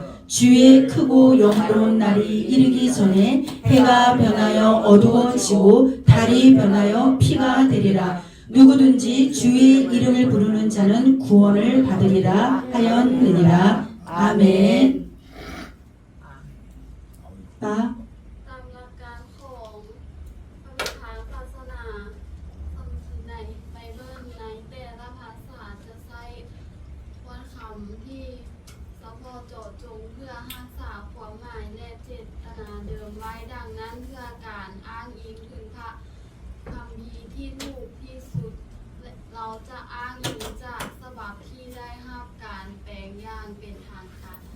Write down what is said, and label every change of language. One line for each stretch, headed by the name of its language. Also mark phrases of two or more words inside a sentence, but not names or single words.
Korean: 주의 크고 영화로운 날이 이르기 전에 해가 변하여 어두워지고 달이 변하여 피가 되리라. 누구든지 주의 이름을 부르는 자는 구원을 받으리라 하였느니라. 아멘.
Thai: ตามหลักการของพระวิธานศาสนาคำที่ในไบเบิลในแต่ละภาษาจะใช้วรรณคำที่เฉพาะเจาะจงเพื่อรักษาความหมายและเจตนาเดิมไว้ดังนั้นเพื่อการอ้างอิงถึงพระคัมภีร์ที่ถูกที่สุดเราจะอ้างอิงจากฉบับที่ได้รับการแปลงอย่างเป็นทางการ